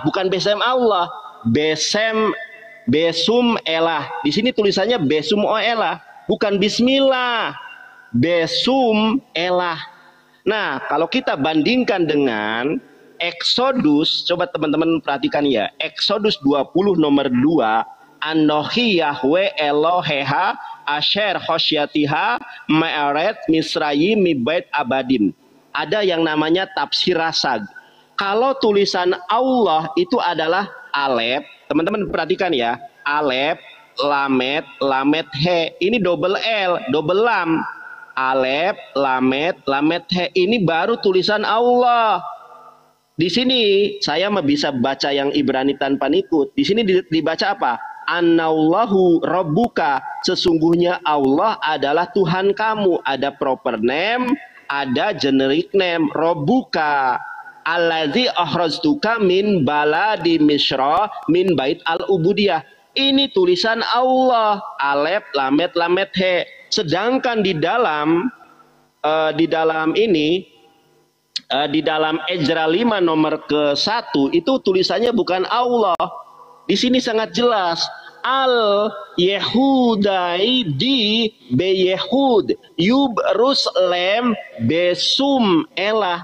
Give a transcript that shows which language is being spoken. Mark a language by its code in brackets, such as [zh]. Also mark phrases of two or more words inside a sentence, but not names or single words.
[arc] Bukan בשם אללה. בשם אלהא. [id] Di sini tulisannya [arc] בשם אלהא, [id] bukan Bismillah. [arc] בשם אלהא. [id] Nah, kalau kita bandingkan dengan Exodus, coba teman-teman perhatikan ya. Exodus 20 nomor 2, [he] אנכי יהוה אלהיך אשר הוצאתיך מארץ מצרים מבית עבדים. [id] Ada yang namanya tafsir Rasag. Kalau tulisan Allah itu adalah Alef, teman-teman perhatikan ya, Alef, Lamet, Lamet He, ini double L, double Lam. Alef, Lamet, Lamet He, ini baru tulisan Allah. Di sini saya bisa baca yang Ibrani tanpa nikut. Di sini dibaca apa? [ar] إن الله ربك, [id] sesungguhnya Allah adalah Tuhan kamu. Ada proper name, ada generic name. [ar] ربك الذي أخرجتك من بلاد مصر من بيت العبودية. [id] Ini tulisan Allah, Alef, Lamet, Lamet He. Sedangkan di dalam di dalam Ezra 5 nomor ke-1 itu tulisannya bukan Allah. Di sini sangat jelas, [arc] על יהודיא די ביהוד ובירושלם בשם אלה.